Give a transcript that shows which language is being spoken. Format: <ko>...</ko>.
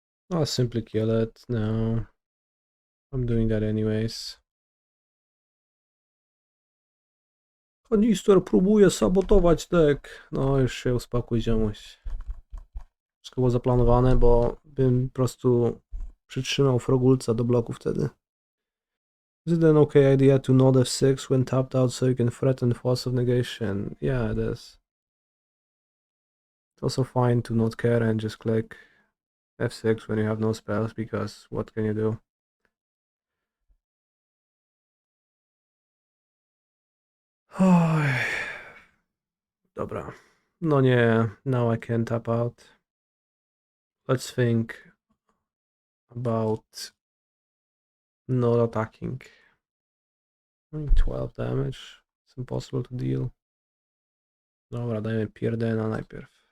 <en>I'll simply kill it. No. I'm doing that anyways.</en> <pl>Kanister próbuje sabotować deck. No już się uspokój, ziomuś. Wszystko było zaplanowane, bo bym po prostu przytrzymał Frogulca do bloku wtedy.</pl> <en>Is it an okay idea to node f6 when tapped out so you can threaten Force of Negation? Yeah, it is. It's also fine to not care and just click f6 when you have no spells, because what can you do?</en> <pl>Dobra. No nie,</pl> <en>now I can tap out. Let's think about not attacking. Only 12 damage. It's impossible to deal.</en> <pl>Dobra, dajmy Preordaina najpierw.</pl>